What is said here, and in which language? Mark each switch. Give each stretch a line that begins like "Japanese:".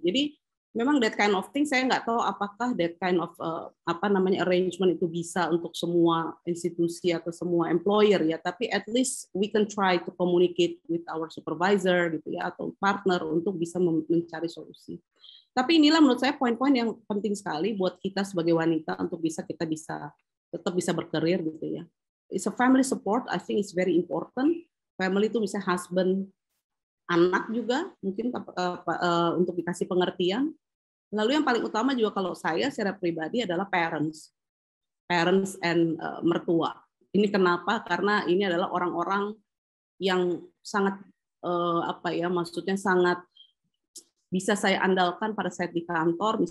Indonesian: Jadi memang that kind of thing, saya nggak tahu apakah that kind of arrangement itu bisa untuk semua institusi atau semua employer ya, tapi at least we can try to communicate with our supervisor gitu ya, atau partner untuk bisa mencari solusi. Tapi inilah menurut saya poin-poin yang penting sekali buat kita sebagai wanita untuk kita bisa tetap bisa berkarir gitu ya.
English: It's a family support, I think it's very important.
Indonesian: Family itu bisa husband, anak juga mungkin untuk dikasih pengertian. Lalu yang paling utama juga kalau saya secara pribadi adalah parents and mertua. Ini kenapa? Karena ini adalah orang-orang yang sangat maksudnya sangat bisa saya andalkan pada saat di kantor.